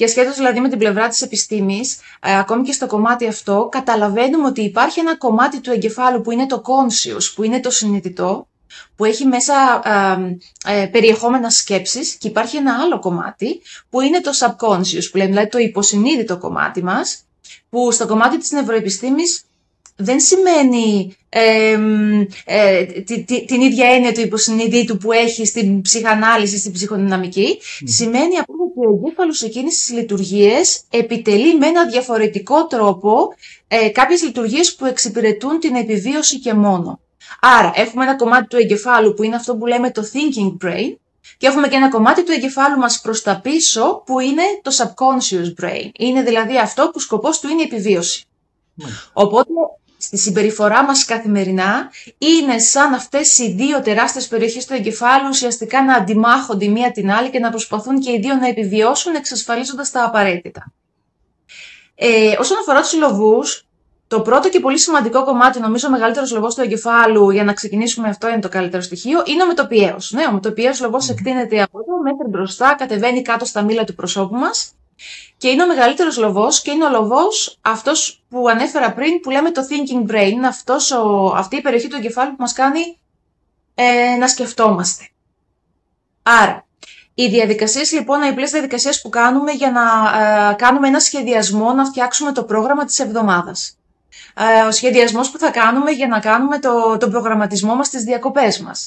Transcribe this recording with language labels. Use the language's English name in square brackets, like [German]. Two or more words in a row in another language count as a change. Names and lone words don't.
[Greek] ασχέτως δηλαδή με την πλευρά της επιστήμης, ακόμη και στο κομμάτι αυτό, καταλαβαίνουμε ότι υπάρχει ένα κομμάτι του εγκεφάλου που είναι το conscious, που είναι το συνειδητό, που έχει μέσα περιεχόμενα σκέψεις και υπάρχει ένα άλλο κομμάτι που είναι το subconscious, που λέμε δηλαδή το υποσυνείδητο κομμάτι μας, που στο κομμάτι της νευροεπιστήμης δεν σημαίνει την ίδια έννοια του υποσυνείδητου που έχει στην ψυχανάλυση, στην ψυχοδυναμική. Σημαίνει απλώς ότι ο εγκέφαλος εκείνης τις λειτουργίες επιτελεί με ένα διαφορετικό τρόπο κάποιες λειτουργίες που εξυπηρετούν την επιβίωση και μόνο. Άρα έχουμε ένα κομμάτι του εγκεφάλου που είναι αυτό που λέμε το [English] thinking brain [Greek] και έχουμε και ένα κομμάτι του εγκεφάλου μας προς τα πίσω που είναι το [English] subconscious brain. [Greek] Είναι δηλαδή αυτό που σκοπός του είναι η επιβίωση. Οπότε στη συμπεριφορά μας καθημερινά είναι σαν αυτές οι δύο τεράστιες περιοχές του εγκεφάλου ουσιαστικά να αντιμάχονται η μία την άλλη και να προσπαθούν και οι δύο να επιβιώσουν εξασφαλίζοντας τα απαραίτητα. Όσον αφορά τους λοβούς, το πρώτο και πολύ σημαντικό κομμάτι, νομίζω ο μεγαλύτερος λοβός του εγκεφάλου, για να ξεκινήσουμε αυτό είναι το καλύτερο στοιχείο, είναι ο μετωπιαίος. Ναι, ο μετωπιαίος λοβός εκτείνεται από εδώ μέχρι μπροστά, κατεβαίνει κάτω στα μήλα του προσώπου μας. Και είναι ο μεγαλύτερος λοβός και είναι ο λοβός αυτός που ανέφερα πριν που λέμε το [English] thinking brain, [Greek] είναι αυτή η περιοχή του εγκεφάλου που μας κάνει να σκεφτόμαστε. Άρα, οι διαδικασίες λοιπόν, οι απλές διαδικασίες που κάνουμε για να κάνουμε ένα σχεδιασμό, να φτιάξουμε το πρόγραμμα της εβδομάδας. Ο σχεδιασμός που θα κάνουμε για να κάνουμε τον προγραμματισμό μας στις διακοπές μας.